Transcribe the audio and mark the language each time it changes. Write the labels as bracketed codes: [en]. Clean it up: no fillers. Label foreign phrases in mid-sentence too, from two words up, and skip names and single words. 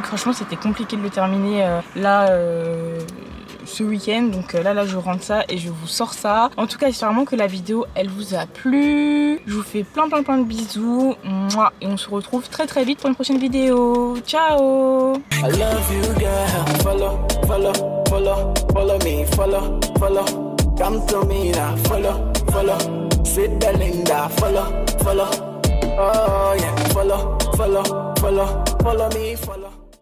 [fr] Franchement c'était compliqué de le terminer ce week-end, donc là je rentre ça et je vous sors ça. En tout cas j'espère vraiment que la vidéo elle vous a plu. Je vous fais plein de bisous. Mouah. Et on se retrouve très vite pour une prochaine vidéo. Ciao. [en] I love you, girl. Follow me. Follow. Come to me now. Follow. Sweet Belinda. Follow. Oh yeah. Follow me. Follow.